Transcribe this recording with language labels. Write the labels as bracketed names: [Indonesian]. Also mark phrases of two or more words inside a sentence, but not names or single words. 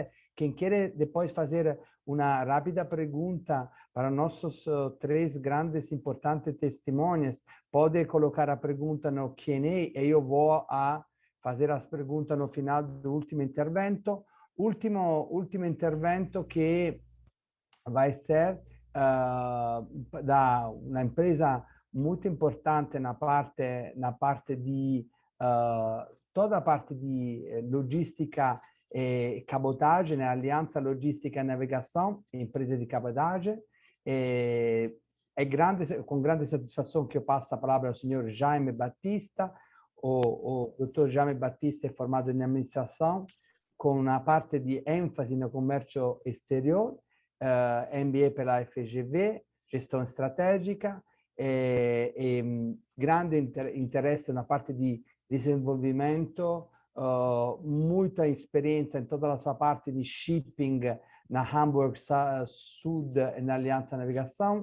[Portuguese] Quem quer depois fazer uma rápida pergunta para nossos 3 grandes importantes testemunhas, pode colocar a pergunta no Q&A e eu vou a fazer as perguntas no final do último intervento. Último intervento que vai ser da uma empresa muito importante na parte di toda a parte di logistica e cabotagem, né? Aliança Logística e Navegação, empresa de cabotagem. Com grande satisfação que eu passo a palavra ao senhor Jaime Batista. O doutor Jaime Batista é formado em administração, com uma parte de ênfase no comércio exterior, MBA pela FGV, gestão estratégica, grande interesse na parte di desenvolvimento, muita experiência em toda a sua parte de shipping na Hamburg Sud e na Aliança Navegação.